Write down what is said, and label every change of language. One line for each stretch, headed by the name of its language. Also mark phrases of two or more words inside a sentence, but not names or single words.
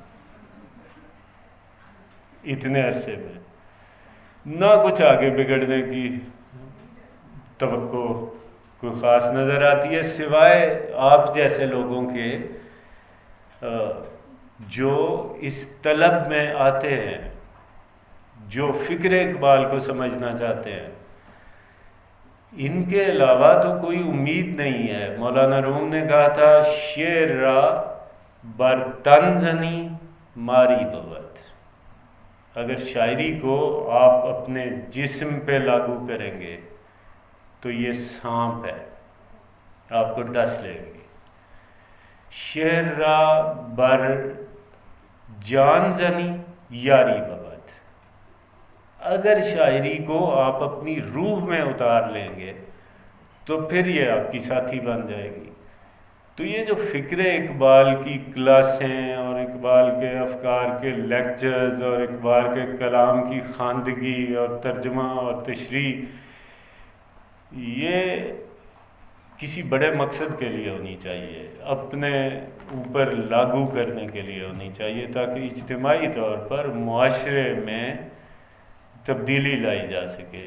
Urdu: اتنے عرصے میں، نہ کچھ آگے بگڑنے کی توقع کوئی خاص نظر آتی ہے، سوائے آپ جیسے لوگوں کے جو اس طلب میں آتے ہیں، جو فکر اقبال کو سمجھنا چاہتے ہیں۔ ان کے علاوہ تو کوئی امید نہیں ہے۔ مولانا روم نے کہا تھا
Persian: شعر را بر تن زنی ماری بود،
Urdu: اگر شاعری کو آپ اپنے جسم پہ لاگو کریں گے تو یہ سانپ ہے، آپ کو ڈس لے گی۔
Persian: شعر را بر جان زنی یاری بود،
Urdu: اگر شاعری کو آپ اپنی روح میں اتار لیں گے تو پھر یہ آپ کی ساتھی بن جائے گی۔ تو یہ جو فکر اقبال کی کلاسیں اور اقبال کے افکار کے لیکچرز اور اقبال کے کلام کی خواندگی اور ترجمہ اور تشریح، یہ کسی بڑے مقصد کے لیے ہونی چاہیے، اپنے اوپر لاگو کرنے کے لیے ہونی چاہیے، تاکہ اجتماعی طور پر معاشرے میں تبدیلی لائی جا سکے۔